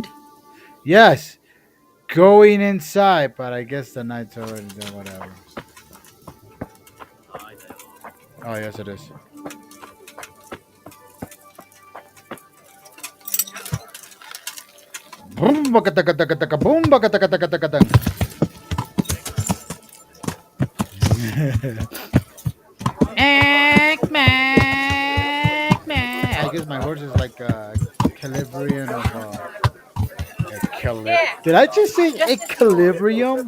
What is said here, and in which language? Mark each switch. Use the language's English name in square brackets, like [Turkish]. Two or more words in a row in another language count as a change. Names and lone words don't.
[English] Yes. Going inside, but I guess the night's already done, whatever. Oh, yes, it is. Boom, baka-taka-taka-taka, boom, baka-taka-taka-taka-taka. I guess my horse is like a calibrium of Did I just say equilibrium?